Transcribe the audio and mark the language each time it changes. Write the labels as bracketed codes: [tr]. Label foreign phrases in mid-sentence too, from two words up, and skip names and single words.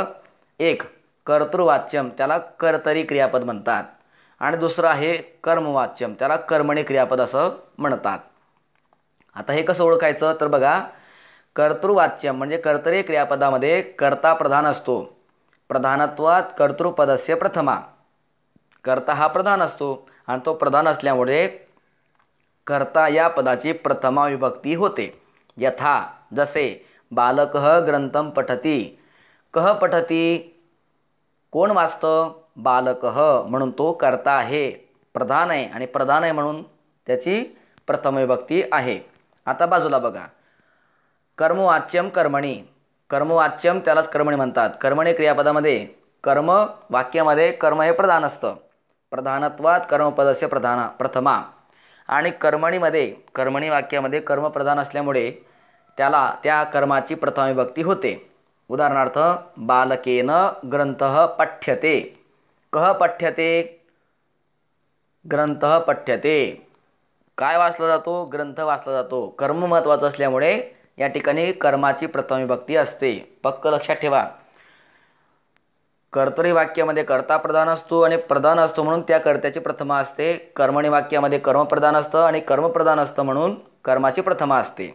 [mr] एक कर्तृवाच्यम त्याला कर्तरी क्रियापद म्हणतात आणि दुसरं आहे कर्मवाच्यम त्याला कर्मणी क्रियापद असं म्हणतात. आता हे कसं ओळखायचं? तर बघा. कर्तृवाच्यम म्हणजे कर्तरी क्रियापदामध्ये कर्ता प्रधान असतो. [sa] प्रधानत्वात कर्तृपदस्य प्रथमा. [mr] कर्ता हा प्रधान असतो आणि तो प्रधान असल्यामुळे कर्ता या पदाची प्रथमा विभक्ती होते. [sa] यथा जसे बालकः ग्रंथम पठती. कः पठती? [mr] कोण वाचतं? बालकः म्हणून तो कर्ता आहे, प्रधान आहे आणि प्रधान आहे म्हणून त्याची प्रथम विभक्ती आहे. आता बाजूला बघा. कर्मवाच्यम कर्मणी. कर्मवाच्यम त्यालाच कर्मणी म्हणतात. कर्मणी क्रियापदामध्ये कर्म वाक्यामध्ये कर्म हे प्रधान असतं. [sa] प्रधानत्वात कर्मपदस्य प्रथमा. [mr] आणि कर्मणी वाक्यामध्ये कर्म प्रधान असल्यामुळे त्याला त्या कर्माची प्रथम विभक्ती होते. [sa] उदाहरणार्थ बालकेन ग्रंथः पठ्यते. कः पठ्यते? ग्रंथः पठ्यते. [mr] काय वाचला जातो? ग्रंथ वाचला जातो. कर्म महत्त्वाचं असल्यामुळे या ठिकाणी कर्माची प्रथम विभक्ती असते. पक्क लक्षात ठेवा. कर्तरी वाक्यामध्ये कर्ता प्रधान असतो आणि प्रधान असतो म्हणून त्या कर्त्याची प्रथमा असते. कर्मणी वाक्यामध्ये कर्म प्रधान असतं आणि कर्म प्रधान असतं म्हणून कर्माची प्रथमा असते.